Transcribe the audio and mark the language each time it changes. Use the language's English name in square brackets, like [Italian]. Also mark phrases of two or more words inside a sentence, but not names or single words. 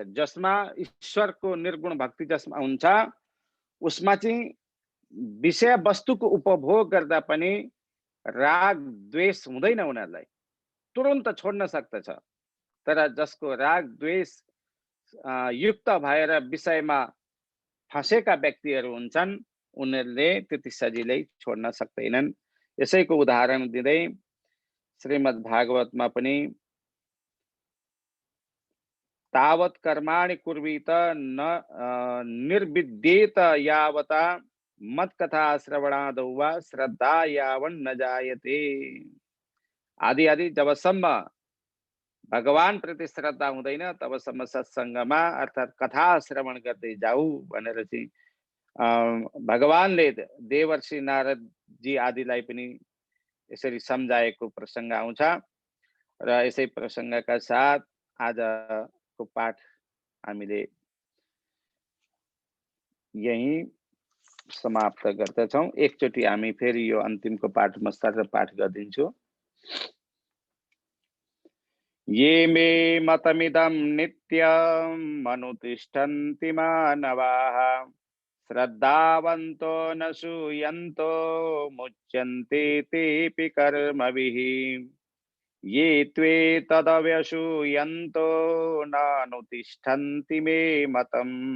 [Nepali] जसमा ईश्वरको निर्गुण भक्ति जसमा हुन्छ उसमा चाहिँ विषय वस्तुको उपभोग गर्दा पनि राग द्वेष हुँदैन, उनीहरूलाई तुरन्त छोड्न सक्दछ। तर जसको राग द्वेष युक्त भएर विषयमा फँसेका व्यक्तिहरू हुन्छन् उनीहरूले त्यति सजिलै छोड्न सक्दैनन्। यसैको उदाहरण दिँदै श्रीमद् भागवतमा पनि [Sanskrit] तावत् कर्माणि कुर्वीत न निर्विद्येत यावता मत्कथा श्रवणादौ वा श्रद्धा यावन् न जायते। [Nepali] आदि आदि जबसम्म भगवान प्रति श्रद्धा हुँदैन तबसम्म सत्सङ्गमा अर्थात् कथा श्रवण गर्दै जाऊ भनेर चाहिँ भगवानले देवर्षि नारद जी आदिलाई पनि यसरी सम्झाएको प्रसङ्ग आउँछ र यसै प्रसङ्गका साथ आजको पाठ हामीले यही समाप्त गर्दछौँ। एकचोटि हामी फेरि यो अन्तिमको पाठ म सर पाठ गरिदिन्छु। [Sanskrit] ये मे मतमिदं नित्यम् अनुतिष्ठन्ति मानवाः श्रद्धावन्तो न सूयन्तो मुच्यन्ते तेऽपि कर्मभिः ये त्वेतदव्यसूयन्तो नानुतिष्ठन्ति मे मतम्